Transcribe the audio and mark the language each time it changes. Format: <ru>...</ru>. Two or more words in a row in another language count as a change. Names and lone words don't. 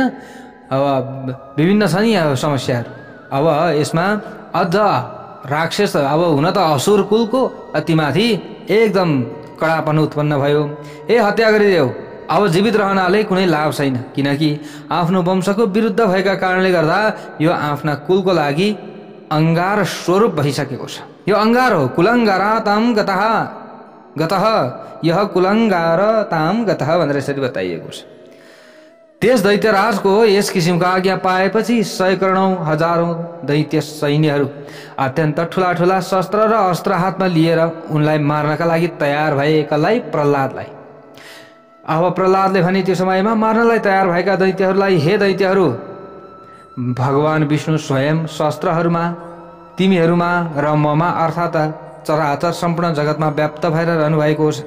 <ne>अब विभिन्न छ नि अब समस्याहरू। अब यसमा अझ राक्षस अब हुन त असुर कुलको अतिमाथि एकदम कडापन उत्पन्न भयो। हत्या गरिदेऊ, अब जीवित रहनाले कुनै लाभ छैन, किनकि आफ्नो वंशको विरुद्ध भएका कारणले गर्दा यो आफ्ना कुलको लागि अंगार स्वरूप भइसकेको छ। यो अंगार हो,</ne> <sa>कुलंगाराताम गतः गतः यह कुलंगारताम गतः</sa> <ne>भनेर यसरी बताइएको छ। त्यस दैत्यराजको यस किसिमको आज्ञा पाएपछि सैकौडौं हजारौं दैत्य सैन्यहरू अत्यन्त ठुला ठुला शस्त्र र अस्त्र हातमा लिएर उनलाई मार्नका लागि तयार भए, एकलाई प्रह्लादलाई। अब प्रह्लादले भने त्यो समयमा मार्नलाई तयार भएका दैत्यहरूलाई, हे दैत्यहरू, भगवान विष्णु स्वयं शस्त्रहरूमा, तिमीहरूमा र ममा अर्थात् चराचर सम्पूर्ण जगतमा व्याप्त भएर रहनुभएको छ।</ne>